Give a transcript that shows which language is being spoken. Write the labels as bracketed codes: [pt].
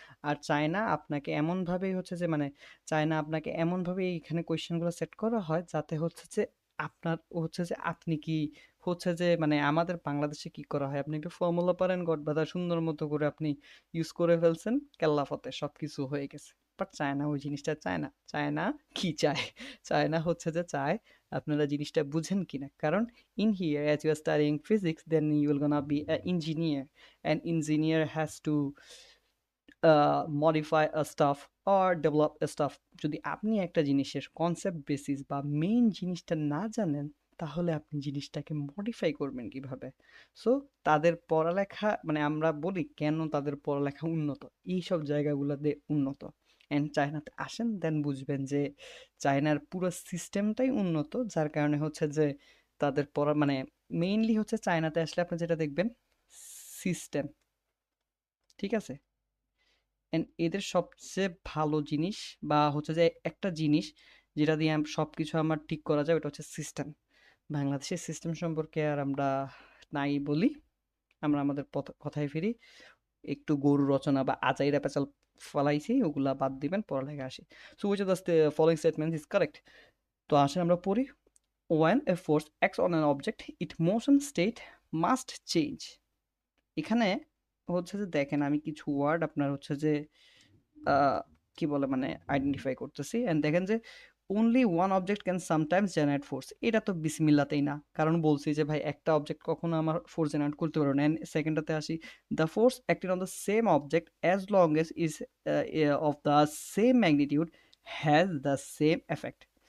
[bn] আর China আপনাকে এমনভাবেই হচ্ছে যে মানে চায়না আপনাকে এমনভাবে এইখানে কোয়েশ্চেনগুলো সেট করা হয় যাতে হচ্ছে যে আপনার হচ্ছে যে আপনি কি হচ্ছে যে মানে আমাদের বাংলাদেশে কি করা হয়, আপনি একটু ফর্মুলা পারেন গড়বাধা সুন্দর মতো করে আপনি ইউজ করে ফেলছেন, কেল্লা ফতে সবকিছু হয়ে গেছে। বাট চায়না ওই জিনিসটা চায় না। চায়না কি চায়? চায়না হচ্ছে যে চায় আপনারা জিনিসটা বুঝেন কিনা, কারণ [en] in here as you are studying physics then you will gonna be an engineer, and engineer has to modify a stuff [bn] or develop a stuff। যদি আপনি একটা জিনিসের কনসেপ্ট বেসিস বা মেইন জিনিসটা না জানেন, তাহলে আপনি জিনিসটাকে মডিফাই করবেন কিভাবে? সো তাদের পড়ালেখা মানে আমরা বলি কেন তাদের পড়ালেখা উন্নত, এইসব জায়গাগুলোতে উন্নত। অ্যান্ড চায়নাতে আসেন দেন বুঝবেন যে চায়নার পুরো সিস্টেমটাই উন্নত, যার কারণে হচ্ছে যে তাদের পড়া মানে মেইনলি হচ্ছে চায়নাতে আসলে আপনি যেটা দেখবেন সিস্টেম, ঠিক আছে? এন্ড এদের সবচেয়ে ভালো জিনিস বা হচ্ছে যে একটা জিনিস যেটা দিয়ে সবকিছু আমার ঠিক করা যায়, ওটা হচ্ছে সিস্টেম। বাংলাদেশের সিস্টেম সম্পর্কে আর আমরা নাই বলি, আমরা আমাদের কথায় ফিরি। একটু গরু রচনা বা আজাইরা পেঁচাল ফলাইছি, ওগুলা বাদ দিবেন, পড়ালেখা আসি। [en] So which of the following statement is correct? [bn] তো আসেন আমরা পড়ি। [en] When a force acts on an object, its motion state must change। [bn] এখানে হচ্ছে যে দেখেন আমি কিছু ওয়ার্ড আপনার হচ্ছে যে কি বলে মানে আইডেন্টিফাই করতেছি, এন্ড দেখেন যে [en] only one object can sometimes generate force। [bn] এটা তো বিসমিল্লাতেই না, কারণ বলছি যে ভাই একটা অবজেক্ট কখনো আমার ফোর্স জেনারেট করতে পারবে না। সেকেন্ডটাতে আসি, [en] The force acting on the same object as long as is of the same magnitude has the same effect.